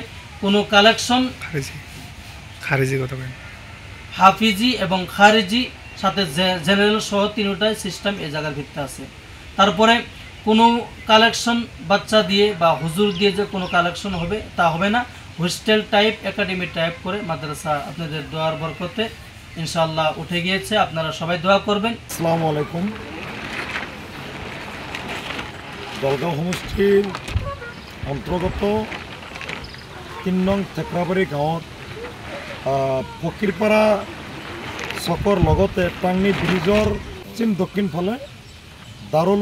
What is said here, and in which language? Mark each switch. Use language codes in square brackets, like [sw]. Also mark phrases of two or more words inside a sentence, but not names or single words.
[bn] কোনো কালেকশন হাফিজি এবং খারিজি সাথে জেনারেল সহ তিনটাই সিস্টেম এই জায়গার ভিত্তিতে আছে। তারপরে কোনো কালেকশন বাচ্চা দিয়ে বা হুজুর দিয়ে যে কোনো কালেকশন হবে তা হবে না। হোস্টেল টাইপ, একাডেমি টাইপ করে মাদ্রাসা আপনাদের দোয়ার বরকতে [ar] إن شاء الله [bn] উঠে গিয়েছে। আপনারা সবাই দোয়া করবেন। [ar] السلام عليكم. [as] দলগাঁও সমষ্টিৰ অন্তৰ্গত ৩ নং ঠেকৰাবাৰী গাঁৱত ফকীৰপাৰা চকৰ লগতে টাংনি ব্ৰিজৰ পশ্চিম দক্ষিণ ফালে দাৰুল